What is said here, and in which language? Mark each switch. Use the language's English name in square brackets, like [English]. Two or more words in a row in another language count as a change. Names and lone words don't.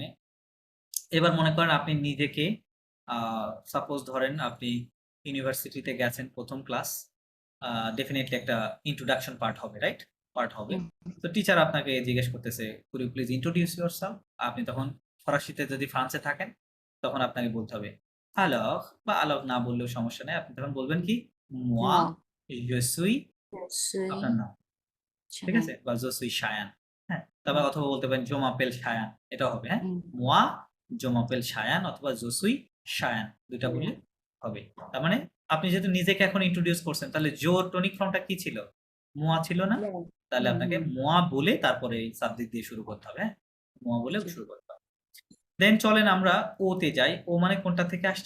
[Bangla] এবার মনে করেন আপনি নিজেকে, সাপোজ ধরেন আপনি ইউনিভার্সিটিতে গেছেন প্রথম ক্লাস, ডেফিনেটলি একটা [English] introduction part [Bangla] হবে, রাইট? পার্ট হবে। হুম, তো টিচার আপনাকে জিজ্ঞেস করতেছে, [English] could you please introduce yourself. [Bangla] আপনি তখন ফরাসিতে যদি ফ্রান্সে থাকেন, তখন আপনাকে বলতে হবে আলর, বা আলর না বললেও সমস্যা নেই, আপনি তখন বলবেন কি, [French] moi moi je suis, je suis [Bangla] আপনার নাম, ঠিক হ্যাঁ আছে? বা [French] je suis [Bangla] শায়ান, হ্যাঁ? তারপর অথবা বলতে পারেন [French] je m'appelle [Bangla] শায়ান, এটাও হবে, হ্যাঁ? হুম, [French] moi je m'appelle শায়ান অথবা je suis শায়ান, [Bangla] ২ টা বললে হ্যাঁ, হবে। তার মানে আপনি যেহেতু নিজেকে এখন ইন্ট্রোডিউস করছেন, তাহলে জোর [English] tonic form [Bangla] কি ছিল? moi ছিল না? হুম, তাহলে আপনাকে হুম, moi বলে তারপরে এই সাবজেক্ট দিয়ে শুরু করতে হবে, হ্যাঁ? moi বলে জি, শুরু করতে হবে। দেন চলেন আমরা ও তে যাই। ও মানে কোনটা থেকে আসছে?